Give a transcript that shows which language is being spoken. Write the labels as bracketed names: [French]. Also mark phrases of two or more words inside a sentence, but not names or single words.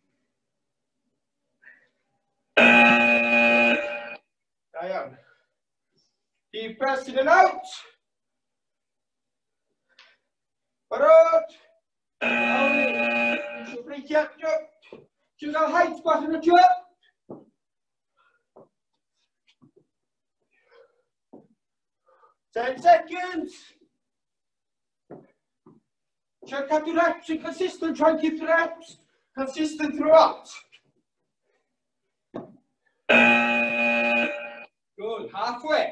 [English] Down. Deep breath in and out. Barod. Break up, jump. [Welsh] Ti'n cael height bach yn y jump? [English] 10 seconds. Try to do reps and consistent. Try and keep the reps consistent throughout. Good. Halfway.